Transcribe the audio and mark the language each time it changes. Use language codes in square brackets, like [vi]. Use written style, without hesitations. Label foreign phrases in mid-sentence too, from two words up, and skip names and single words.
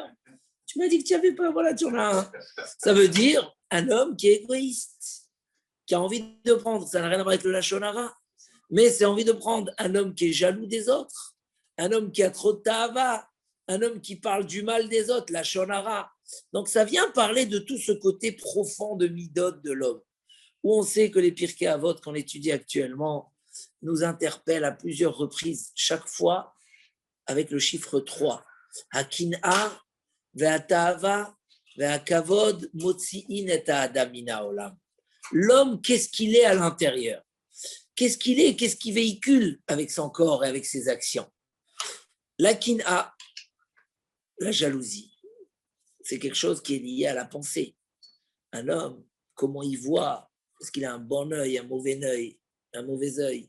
[fr] Tu m'as dit que tu n'avais pas, voilà, tu en as un. » Ça veut dire un homme qui est égoïste, qui a envie de prendre, ça n'a rien à voir avec le [he] לשון הרע, [fr] mais c'est envie de prendre un homme qui est jaloux des autres, un homme qui a trop de ta'ava, un homme qui parle du mal des autres, [he] לשון הרע. [fr] Donc ça vient parler de tout ce côté profond de midot de l'homme, où on sait que les Pirkei Avot qu'on étudie actuellement nous interpellent à plusieurs reprises, chaque fois avec le chiffre 3. [he] הקנאה והתאווה והכבוד מוציאין את האדם מן העולם. [fr] L'homme, qu'est-ce qu'il est à l'intérieur? Qu'est-ce qu'il est? Qu'est-ce qu'il véhicule avec son corps et avec ses actions? La kin'a, la jalousie, c'est quelque chose qui est lié à la pensée. Un homme, comment il voit? Est-ce qu'il a un bon œil, un mauvais œil?